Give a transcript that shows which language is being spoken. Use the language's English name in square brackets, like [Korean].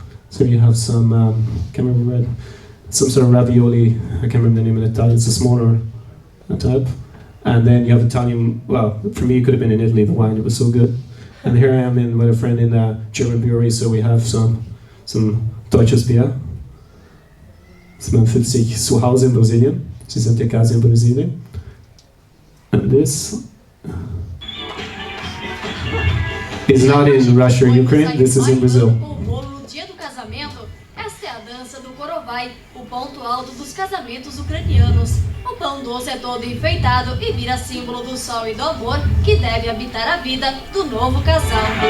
[English] So you have some, can't remember, some sort of ravioli, I can't remember the name in Italian, it's a smaller type. And then you have Italian, well, for me it could have been in Italy, the wine, it was so good. And here I am with a friend in a German brewery, so we have some [German] deutsches Bier. Man fühlt sich zu Hause in Brasilien. Sie sind in casa in Brasilien. [English] And this is not in Russia or Ukraine, this is in Brazil. [Portuguese] O bolo no dia do casamento, esta é a dança do Korovai, o ponto alto dos casamentos ucranianos. O pão doce é todo enfeitado e vira símbolo do sol e do amor que deve habitar a vida do novo casal.